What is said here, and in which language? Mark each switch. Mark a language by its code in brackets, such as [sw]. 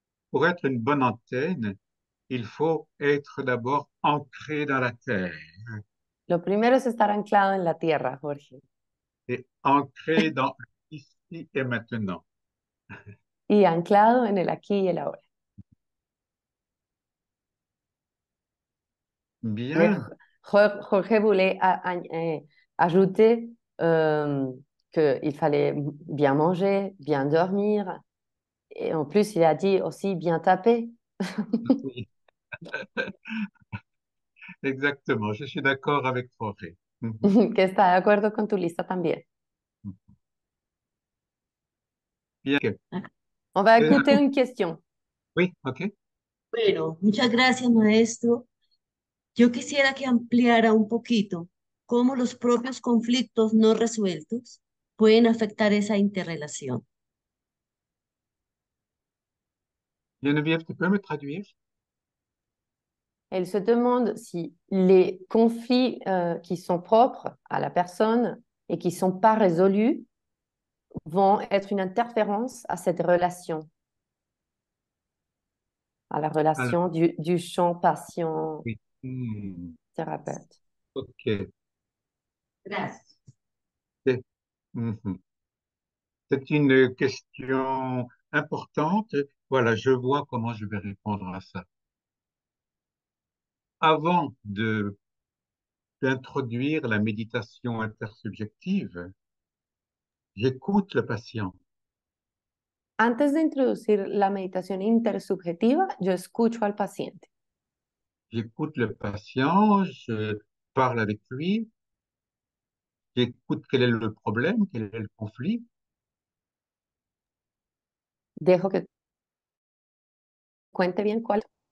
[fr] Pour être une bonne antenne, il faut être d'abord ancré dans la terre [es] Lo primero es estar anclado en la tierra, Jorge, [fr] et ancré dans ici et maintenant. [es] y anclado en el aquí y el ahora. [fr] Mais Bien. Jorge voulait ajouter qu'il fallait bien manger, bien dormir, et en plus, il a dit aussi bien taper. Oui. Exactement. Je suis d'accord avec Jorge. Mhm. [es] Que está de acuerdo con tu lista también. [fr] Bien. On va Euh, écouter une question. oui, OK. [es] Bueno, muchas gracias, maestro. Yo quisiera que ampliara un poquito cómo los propios conflictos no resueltos pueden afectar esa interrelación. [fr] Geneviève, tu peux me traduire? Elle se demande si les conflits qui sont propres à la personne et qui ne sont pas résolus vont être une interférence à cette relation, à la Alors, relation du champ patient-thérapeute. oui. OK. [es] Gracias. [fr] C'est mhm. C'est une question importante. Voilà, je vois comment je vais répondre à ça. Avant d'introduire la méditation intersubjective, j'écoute le patient. [es] Antes de introducir la meditación intersubjetiva, yo escucho al paciente. [fr] J'écoute le patient, je parle avec lui, j'écoute quel est le problème, quel est le conflit, [es] Dejo que cuente bien cuál.